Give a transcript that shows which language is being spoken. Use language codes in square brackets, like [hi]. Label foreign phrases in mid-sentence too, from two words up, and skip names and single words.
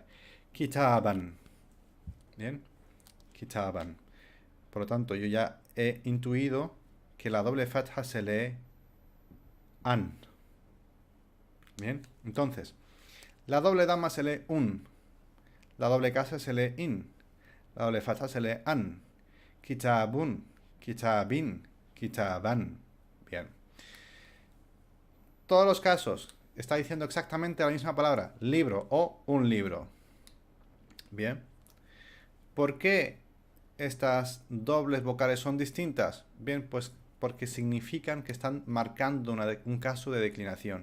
[ar] Kitaban. Bien. Kitaban. [es] Por lo tanto, yo ya he intuido que la doble fatha se lee an. Bien. Entonces, la doble dama se lee un. La doble casa se lee in. La doble fatha se lee an. [ar] كتابٌ كتابٍ كتاباً. [es] Bien. Todos los casos está diciendo exactamente la misma palabra, libro o un libro. Bien. ¿Por qué estas dobles vocales son distintas? Bien, pues porque significan que están marcando un caso de declinación.